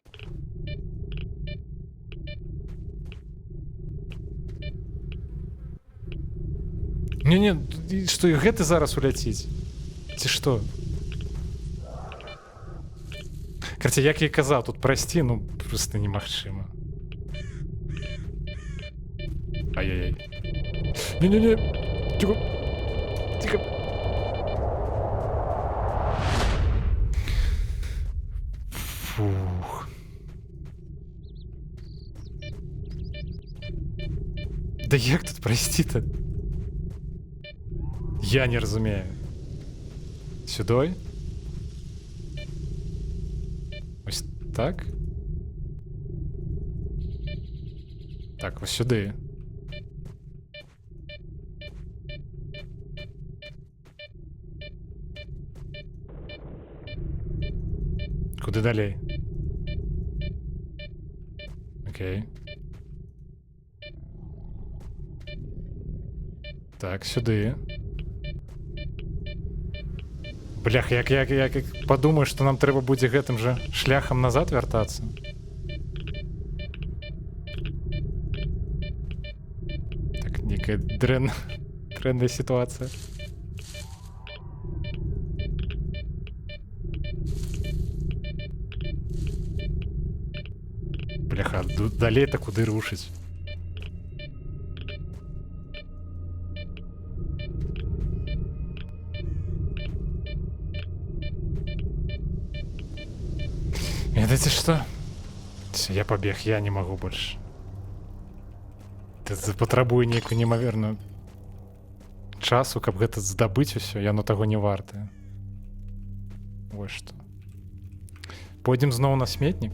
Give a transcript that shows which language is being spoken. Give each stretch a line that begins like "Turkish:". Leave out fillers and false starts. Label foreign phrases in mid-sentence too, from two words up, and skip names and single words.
Belarusian: Не-не, што і гэты зараз уляціць? Ці што? Карці, як я і казаў, тут прайсці, ну, проста немагчыма.
Russian: Ай-яй-яй. Не-не-не. Тихо. Тихо. Фух.
Belarusian: Да як тут прайсці-то? Я не разумею. Сюдой?
Ukrainian: Ось так? Так, ось сюди. Куди далі? Окей. Так, сюди. Блях, як подумаю, що нам треба буде
Belarusian: гэтым же шляхом назад вертацца. Так, некая дрэнная ситуация. Бляха, далей-то куды рушыць?
Russian: Видите что? Всё, я побег, я не могу больше.
Belarusian: Ты патрабую нейкую немаверную часу, каб гэта здабыць усё, яно таго не вартае. Вось што. Пойдзем зноў на сметнік.